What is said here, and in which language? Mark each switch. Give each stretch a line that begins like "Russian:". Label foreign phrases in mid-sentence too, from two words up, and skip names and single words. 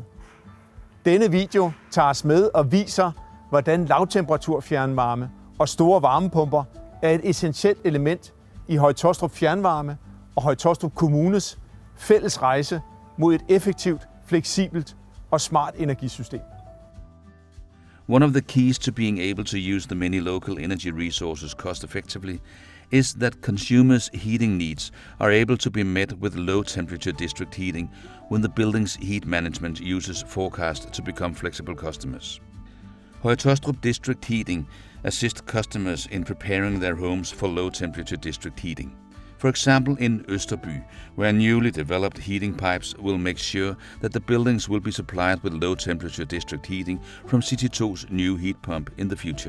Danish: Denne video tager os med og viser, hvordan lavtemperatur fjernvarme og store varmepumper er et essentielt element i Høje-Taastrup Fjernvarme og Høje-Taastrup Kommunes fælles rejse mod et effektivt, fleksibelt og smart energisystem.
English: One of the keys to being able to use the many local energy resources cost effectively is that consumers' heating needs are able to be met with low temperature district heating when the building's heat management uses forecast to become flexible customers. Høje-Taastrup District Heating assist customers in preparing their homes for low temperature district heating. For example, in Østerby, where newly developed heating pipes will make sure that the buildings will be supplied with low temperature district heating from City 2's new heat pump in the future.